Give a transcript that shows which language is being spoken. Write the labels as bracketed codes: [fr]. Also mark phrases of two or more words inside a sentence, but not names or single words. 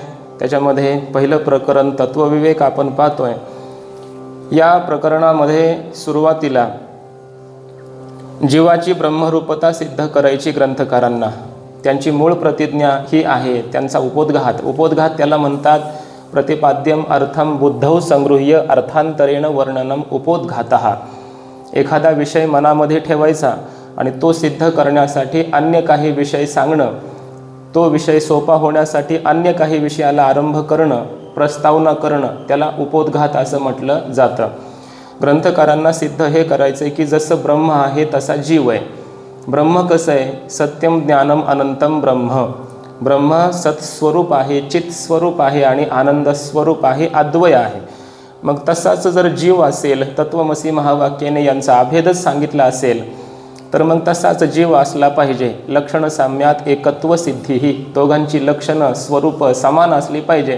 [mr] त्याच्यामध्ये पहिलं प्रकरण तत्वविवेक आपण पाहतोय। या प्रकरणामध्ये सुरुवातीला जीवाची ब्रह्मरूपता सिद्ध करायची ग्रंथकारांना त्यांची मूळ प्रतिज्ञा ही आहे। त्यांचा उपोद्घात त्याला म्हणतात [sa] प्रतिपाद्यम अर्थम बुद्धौ संगृह्य अर्थांतरेण वर्णनम उपोद्घातः। [mr] एखादा विषय मनामध्ये ठेवायचा आणि तो सिद्ध करण्यासाठी अन्य काही विषय सांगणं, तो विषय सोपा होण्यासाठी अन्य काही विषयाला आरंभ करणं, प्रस्तावना करणं, त्याला उपोद्घात असं म्हटलं जातं। ग्रंथकारांना सिद्ध हे करायचं आहे की जसं ब्रह्म आहे तसा जीव आहे। ब्रह्म कसं आहे? [sa] सत्यम ज्ञानम अनंतम ब्रह्म। [mr] ब्रह्म सत्स्वरूप आहे, चित्स्वरूप आहे आणि आनंद स्वरूप आहे, अद्वय आहे। मग तसाच जर जीव असेल, तत्वमसी महावाक्याने यांचा अभेदच सांगितला असेल तर मग तसाच जीव असला पाहिजे. [sa] लक्षण साम्यात एकत्व सिद्धी [mr] ही, दोघांची लक्षणं स्वरूप समान असली पाहिजे.